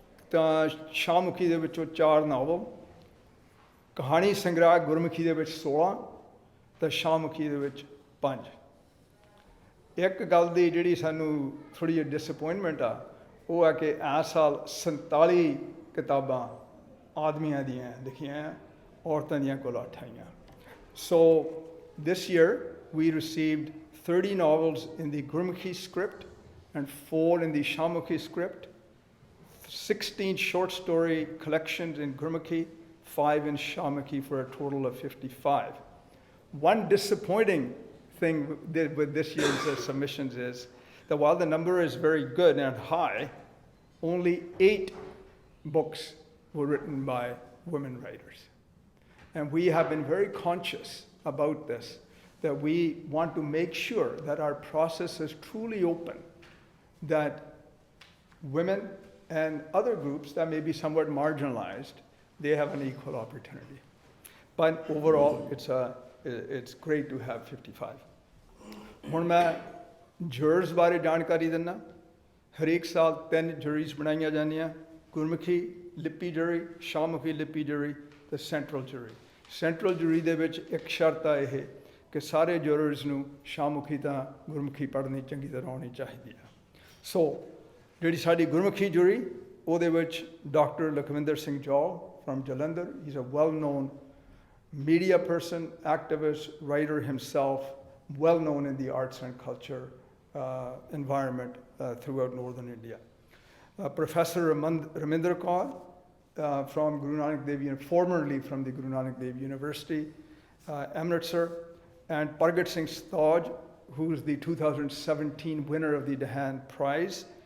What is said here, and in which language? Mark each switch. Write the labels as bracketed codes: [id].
[pa] ਤਾਂ ਸ਼ਾਹਮੁਖੀ ਦੇ ਵਿੱਚੋਂ 4 ਨਾਵਲ, ਕਹਾਣੀ ਸੰਗ੍ਰਹਿ ਗੁਰਮੁਖੀ ਦੇ ਵਿੱਚ 16 ਤੇ ਸ਼ਾਹਮੁਖੀ ਦੇ ਵਿੱਚ 5। ਇੱਕ ਗੱਲ ਦੀ ਜਿਹੜੀ ਸਾਨੂੰ ਥੋੜ੍ਹੀ ਜਿਹੀ ਡਿਸਅਪੋਇੰਟਮੈਂਟ ਆ, ਉਹ ਹੈ ਕਿ ਇਸ ਸਾਲ 47 ਕਿਤਾਬਾਂ ਆਦਮੀਆਂ ਦੀਆਂ ਲਿਖੀਆਂ, ਔਰਤਾਂ ਦੀਆਂ ਕੋਲ 8 ਆਈਆਂ। [en] So this year we received 30 novels in the Gurmukhi script and 4 in the Shamukhi script, 16 short story collections in Gurmukhi, 5 in Shamukhi, for a total of 55. One disappointing thing with this year's submissions is that while the number is very good and high, only 8 books were written by women writers. And we have been very conscious about this, that we want to make sure that our process is truly open, that women and other groups that may be somewhat marginalized, they have an equal opportunity. But overall, it's great to have 55. [pa] ਹੁਣ ਮੈਂ ਜਰਸ ਬਾਰੇ ਜਾਣਕਾਰੀ ਦਿੰਦਾ। ਹਰੇਕ ਸਾਲ 3 ਜਰੀਜ਼ ਬਣਾਈਆਂ ਜਾਂਦੀਆਂ, ਗੁਰਮੁਖੀ ਲਿਪੀ ਜਰੀ, ਸ਼ਾਹਮੁਖੀ ਲਿਪੀ ਜਰੀ ਤੇ ਸੈਂਟਰਲ ਜਰੀ। ਸੈਂਟਰਲ ਜਰੀ ਦੇ ਵਿੱਚ ਇੱਕ ਸ਼ਰਤ ਆ ਇਹ ਕਿ ਸਾਰੇ ਜਰਰਸ ਨੂੰ ਸ਼ਾਹਮੁਖੀ ਤਾਂ ਗੁਰਮੁਖੀ ਪੜ੍ਹਨੀ ਚੰਗੀ ਤਰ੍ਹਾਂ ਆਉਣੀ ਚਾਹੀਦੀ ਆ। ਸੋ ਜਿਹੜੀ ਸਾਡੀ ਗੁਰਮੁਖੀ ਜਰੀ, ਉਹਦੇ ਵਿੱਚ doctor Lakhwinder Singh Jaul [en] from Jalandhar. He's a well-known media person, activist, writer himself, well known in the arts and culture environment throughout northern India. Professor Raminder Kaur from Guru Nanak Dev, formerly from the Guru Nanak Dev University, Amritsar, and Pargat Singh Staj, who is the 2017 winner of the Dhahan Prize.